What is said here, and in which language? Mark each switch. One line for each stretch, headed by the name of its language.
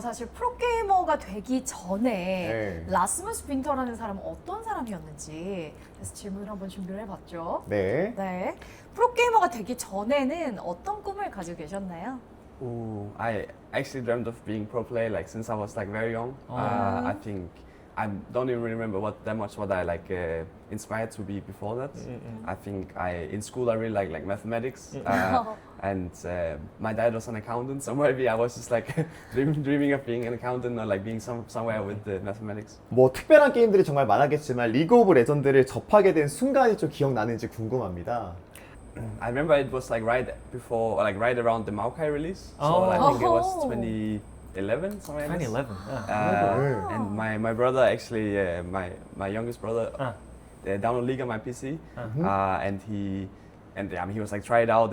Korean: 사실 프로게이머가 되기 전에 네. 라스무스 빈터라는 사람은 어떤 사람이었는지 그래서 질문을 한번 준비를 해봤죠. 네. 네. 프로게이머가 되기 전에는 어떤 꿈을 가지고 계셨나요?
English: ooh, I actually dreamt of being pro player like since I was like very young. I think I don't even really remember what I like inspired to be before that. I think in school I really like mathematics. And my dad was an accountant, so maybe I was just like dreaming of being an accountant or like being somewhere with the mathematics.
Korean: 뭐 특별한 게임들이 정말 많았겠지만 리그 오브 레전드를 접하게 된 순간이 좀 기억나는지 궁금합니다.
English: I remember it was like right before, or like right around the Maokai release. So Oh. I think it was Oh. 20 2011, something like this. 2011.
Korean: 네.
English: And my brother actually, my youngest brother, downloaded League on my PC, and he was like, try it out.